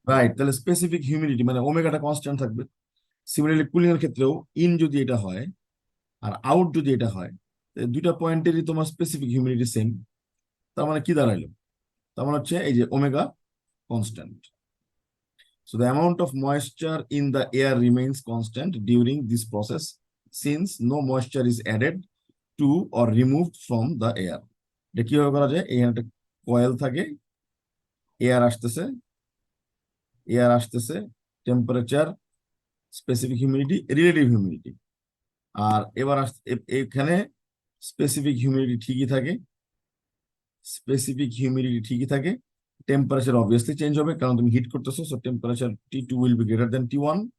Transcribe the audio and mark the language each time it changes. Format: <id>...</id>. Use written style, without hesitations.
<bn>Right, তাহলে specific humidity মানে ওমেগাটা constant থাকবে। সিমিলারলি কুলিং এর ক্ষেত্রেও ইন যদি এটা হয় আর আউট যদি এটা হয়, দুইটা পয়েন্টেরই তোমার স্পেসিফিক হিউমিডিটি সেম। তার মানে কি দাঁড়াইলো? তার মানে হচ্ছে এই যে omega constant.</bn> <en>So the amount of moisture in the air remains constant during this process since no moisture is added to or removed from the air.</en> <bn>এটা কিভাবে করা যায়? এখানে একটা কয়েল থাকে, এয়ার আসতেছে, এয়ার আসতেছে, temperature, specific humidity, relative humidity, আর এবার এখানে স্পেসিফিক হিউমিডিটি ঠিকই থাকে, স্পেসিফিক হিউমিডিটি ঠিকই থাকে, টেম্পারেচার অবভিয়াসলি চেঞ্জ হবে কারণ তুমি হিট করতেছো, so temperature T2 will be greater than T1।</bn>